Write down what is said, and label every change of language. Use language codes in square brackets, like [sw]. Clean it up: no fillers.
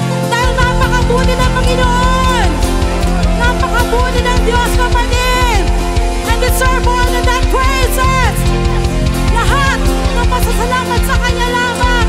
[tl] Dahil napakabuti ng Panginoon! Napakabuti ng Diyos, kapatid! [en] And deserve all of that praises! [tl] Lahat ng pasasalamat sa Kanya lamang!